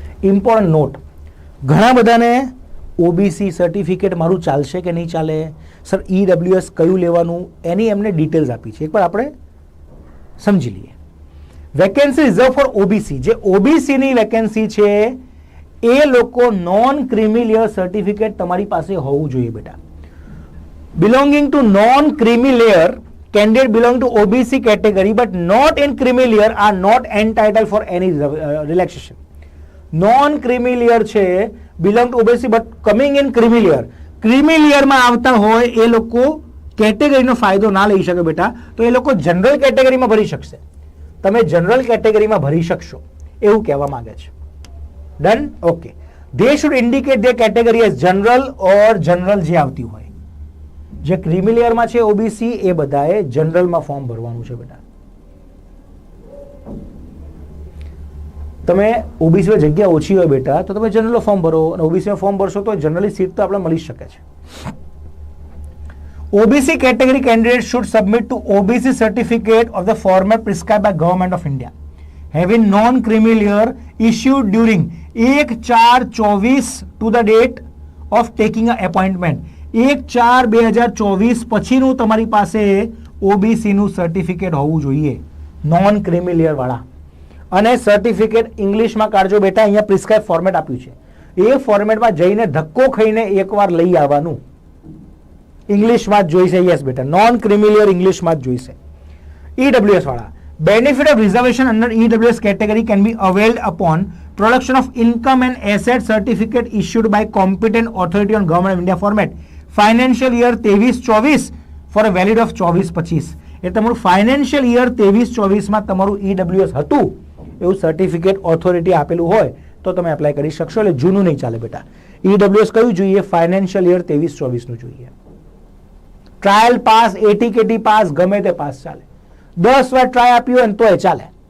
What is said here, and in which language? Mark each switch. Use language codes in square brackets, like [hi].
[gu] Important not, ઘણા બધાને OBC certificate મારું ચાલશે કે નહીં ચાલે, સર ઈડબ્લ્યુએસ કયું લેવાનું, એની એમને ડિટેલ્સ આપી છે. એકવાર આપણે સમજી લઈએ. વેકેન્સી રિઝર્વ ફોર ઓબીસી, જે ઓબીસીની વેકેન્સી છે એ લોકો નોન ક્રિમિલિયર સર્ટિફિકેટ તમારી પાસે હોવું જોઈએ બેટા. [en] Belonging to non creamy layer candidate belong to OBC category but not in creamy layer are not entitled for any relaxation. Non creamy layer છે, belong to OBC but coming in creamy layer. [gu] Creamy layer માં આવતા હોય એ લોકો કેટેગરીનો ફાયદો ના લઈ શકે બેટા, તો એ લોકો જનરલ કેટેગરીમાં ભરી શકશે. તમે જનરલ કેટેગરીમાં ભરી શકશો એવું કહેવા માંગે છે. Done? Okay. [en] They should indicate their category as general or general [gu] જે આવતી હોય. જે ક્રીમી લેયરમાં છે ઓબીસી એ બધાએ જનરલમાં ફોર્મ ભરવાનું છે બેટા. તમે ઓબીસીમાં જગ્યા ઓછી હોય બેટા તો તમે જનરલ ફોર્મ ભરો, અને ઓબીસીમાં ફોર્મ ભરશો તો જનરલી સીટ તો આપણે મળી શકે છે. [en] OBC category candidates should submit to OBC certificate of the format prescribed by Government of India having non-creamy layer issued during 1/4/24 to the date of taking an appointment. [gu] 1/4/2024 પછીનું તમારી પાસે OBC નું certificate હોવું જોઈએ, નોન ક્રીમી લેયર વાળા. અને certificate ઇંગ્લિશમાં કાઢજો બેટા, અહીંયા પ્રિસ્ક્રાઇબ ફોર્મેટ આપ્યું છે એ ફોર્મેટમાં જઈને ધક્કો ખાઈને એકવાર લઈ આવવાનું. ઇંગ્લિશમાં જ જોઈશે. યસ બેટા, નોન ક્રિમિલિયર ઇંગ્લિશમાં જ જોઈશે. ઈડબ્લ્યુએસ વાળા [en] Benefit of reservation under EWS category can be availed upon production of income and asset certificate issued by competent authority on Government of India format financial year 23-24 for a valid of 24-25. [gu] એ તમારું financial year 23-24 માં તમારું EWS હતું એવું certificate authority આપેલું હોય તો તમે apply કરી શકશો. એટલે જૂનું નહીં ચાલે બેટા. EWS કયું જોઈએ? ફાઇનાન્શિયલ યર 23-24 નું જોઈએ. Trial pass, at KT pass, ગમે તે પાસ ચાલે. 10 વાર ટ્રાય આપ્યું હોય ને તોય ચાલે.